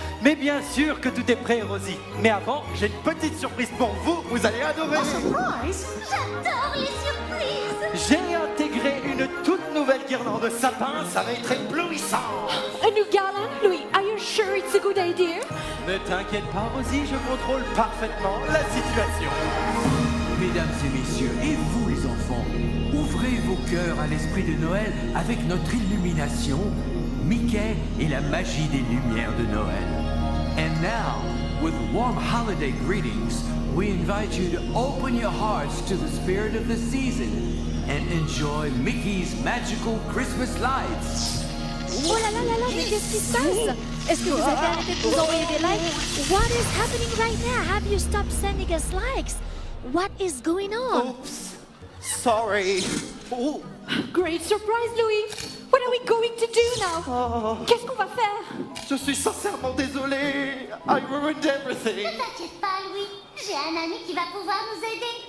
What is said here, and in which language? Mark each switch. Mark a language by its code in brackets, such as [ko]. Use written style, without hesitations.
[fr] Mais bien sûr que tout est prêt, Rosie. Mais avant, j'ai une petite surprise pour vous. Vous allez adorer. [en] A surprise? [fr] J'adore les surprises. J'ai intégré une toute nouvelle guirlande de sapin. Ça va être éblouissant. [en] A new gala, Louis. Are you sure it's a good idea? [fr] Ne t'inquiète pas, Rosie, je contrôle parfaitement la situation. Mesdames et messieurs, et vous les enfants, ouvrez vos cœurs à l'esprit de Noël avec notre illumination, Mickey et la magie des lumières de Noël. [en] And now, with warm holiday greetings, we invite you to open your hearts to the spirit of the season and enjoy Mickey's magical Christmas lights. [fr] Oh là là là là, mais qu'est-ce qui se passe? Est-ce que vous avez arrêté de nous envoyer des likes? [en] What is happening right now? Have you stopped sending us likes? What is going on? Oops. Sorry. Oh. Great surprise, Louis. What are we going to do now? [fr] Qu'est-ce qu'on va faire? Je suis sincèrement désolé. [en] I ruined everything. [fr] Ne t'inquiète pas, Louis. J'ai un ami qui va pouvoir nous aider.